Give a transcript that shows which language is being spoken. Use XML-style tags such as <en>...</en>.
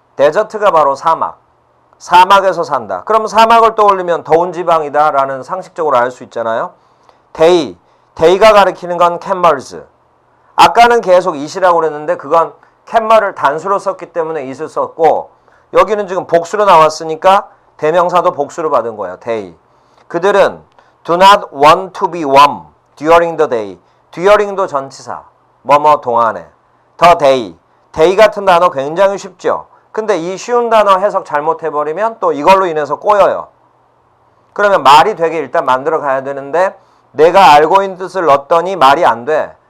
<ko>데저트가 바로 사막. 사막에서 산다. 그럼 사막을 떠올리면 더운 지방이다 라는 상식적으로 알 수 있잖아요.</ko> <en>They,</en> <ko>they가 가리키는 건 camels. 아까는 계속 it이라고 그랬는데 그건 cammel을 단수로 썼기 때문에 it을 썼고 여기는 지금 복수로 나왔으니까 대명사도 복수로 받은 거예요. they. 그들은</ko> <en>do not want to be warm during the day.</en> <ko>during도 전치사. 뭐뭐 동안에. the day. day 같은 단어 굉장히 쉽죠. 근데 이 쉬운 단어 해석 잘못해버리면 또 이걸로 인해서 꼬여요. 그러면 말이 되게 일단 만들어 가야 되는데 내가 알고 있는 뜻을 넣었더니 말이 안 돼.</ko>